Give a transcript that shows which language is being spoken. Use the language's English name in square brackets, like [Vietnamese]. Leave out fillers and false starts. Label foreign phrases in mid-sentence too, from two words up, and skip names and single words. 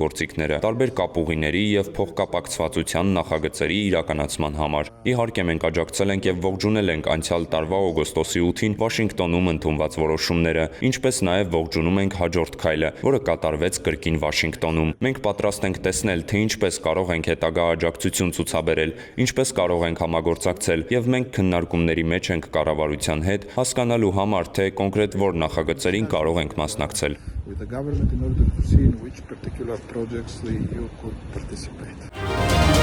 [Armenian] գործիքները, տարբեր կապուղիների եւ փոխկապակցվածության նախագծերի իրականացման համար։ Իհարկե մենք աջակցել ենք եւ ողջունել ենք անցյալ տարվա օգոստոսի 8-ին Վաշինգտոնում ընդունված որոշումները, ինչպես նաեւ ողջունում ենք հաջորդ քայլը, որը կատարվեց կրկին Վաշինգտոնում։ Մենք պատրաստ ենք տեսնել, թե ինչպես կարող ենք հետագա աջակցություն ցուցաբերել, ինչպես կարող ենք համագործակցել, եւ մենք քննարկումների մեջ ենք կառավարության հետ, հասկանալու համար, թե կոնկրետ որ նախագծերին կարող ենք մասնակցել։ [English] With the government in order to see in which particular projects the EU could participate.